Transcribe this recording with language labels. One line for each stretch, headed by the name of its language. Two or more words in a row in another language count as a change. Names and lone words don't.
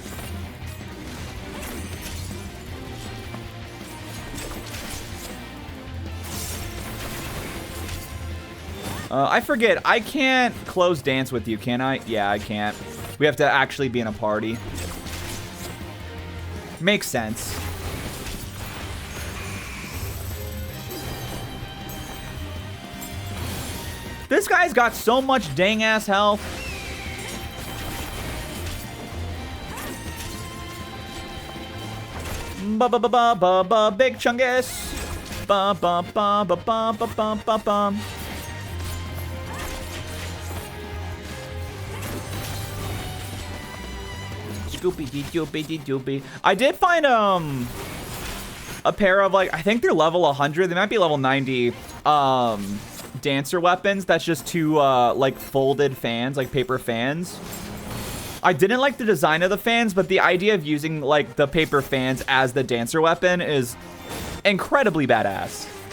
English: I forget, I can't close dance with you, can I? Yeah, I can't. We have to actually be in a party. Makes sense. This guy's got so much dang-ass health. Ba-ba-ba-ba-ba-ba, Big Chungus. Ba-ba-ba-ba-ba-ba-ba-ba-ba. Scoopy-dee-doopy-dee-doopy. I did find, a pair of, like, I think they're level 100. They might be level 90, dancer weapons. That's just 2, like, folded fans, like paper fans. I didn't like the design of the fans, but the idea of using, like, the paper fans as the dancer weapon is incredibly badass.